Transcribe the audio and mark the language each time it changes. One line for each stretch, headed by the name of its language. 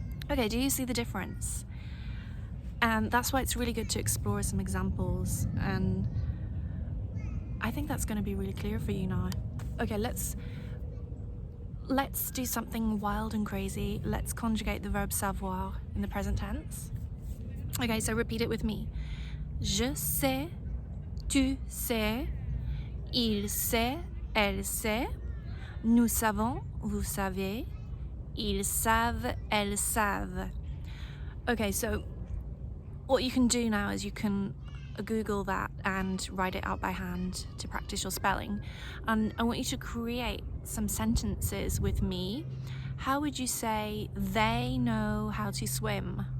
English: Okay, do you see the difference? And that's why it's really good to explore some examples, and I think that's going to be really clear for you now. Okay, let's do something wild and crazy. Let's conjugate the verb savoir in the present tense. Okay, so repeat it with me.
French: Je sais, tu sais, il sait, elle sait, nous savons, vous savez, ils savent, elles savent.
English: Okay, so what you can do now is you can Google that and write it out by hand to practice your spelling. And I want you to create some sentences with me. How would you say they know how to swim?